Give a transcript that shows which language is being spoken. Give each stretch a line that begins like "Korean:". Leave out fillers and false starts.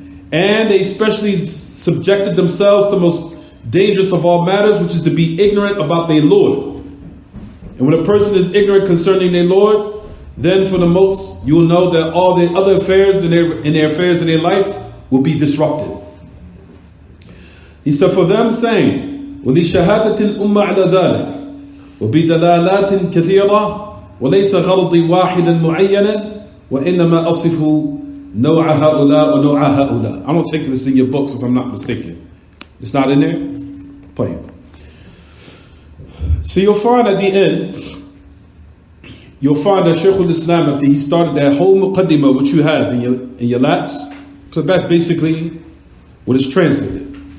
English: And they especially subjected themselves to the most dangerous of all matters, which is to be ignorant about their Lord. And when a person is ignorant concerning their Lord, then for the most, you will know that all their other affairs in their affairs in their life will be disrupted. He said, for them saying,
Arabic: وَلِشَهَادَةِ الْأُمَّةِ عَلَى ذَلِكَ وَبِدَلَالَاتٍ كَثِيرَةٍ وَلَيْسَ غَرْضِي وَاحِدًا مُعَيَّنًا وَإِنَّمَا أَصِفُ نَوْعَ هَؤُلَاء وَنَوْعَ هَؤُلَاء.
English: I don't think it's in your books, if I'm not mistaken. It's not in there? طيب. So you'll find at the end, you'll find that Shaykh al-Islam, after he started that whole muqaddimah which you have in your laps, so that's basically what is translated.